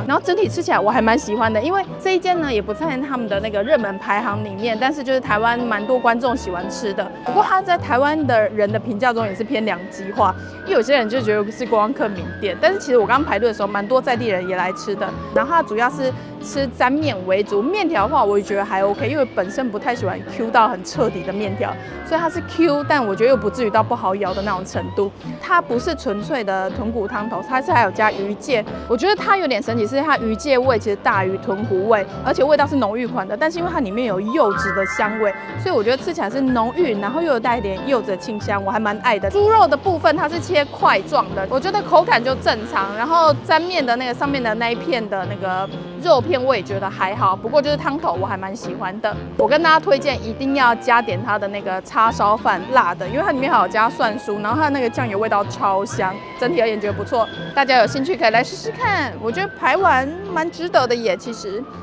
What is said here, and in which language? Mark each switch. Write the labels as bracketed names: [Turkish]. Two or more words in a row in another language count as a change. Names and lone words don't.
[Chinese] 然後整體吃起來我還蠻喜歡的，因為這一間呢也不在他們的那個熱門排行裡面，但是就是台灣蠻多觀眾喜歡吃的。不過它在台灣的人的評價中也是偏兩極化，因為有些人就覺得是觀光客名店，但是其實我剛剛排隊的時候，蠻多在地人也來吃的。然後它主要是吃沾麵為主，麵條的話我也覺得還 OK， 因為本身不太喜歡 Q 到很徹底的麵條，所以它是 Q， 但我覺得又不至於到不好咬的那種程度。它不是純粹的豚骨湯頭，它是還有加魚介。我覺得它有點神奇，是它魚介味其實大於豚骨味，而且味道是濃郁款的。但是因為它裡面有柚子的香味，所以我覺得吃起來是濃郁，然後又有帶一點柚子的清香，我還蠻愛的。豬肉的部分它是切塊狀的，我覺得口感就正常。然後沾麵的那個上面的那一片的那個肉片我也覺得還好，不過就是湯頭我還蠻喜歡的。我跟大家推薦一定要加點它的那個叉燒飯，辣的，因為它裡面還有加蒜酥，然後它的那個醬油味道超香，整體而言覺得不錯。大家有興趣可以來試試看，我覺得排完蠻值得的耶，其實。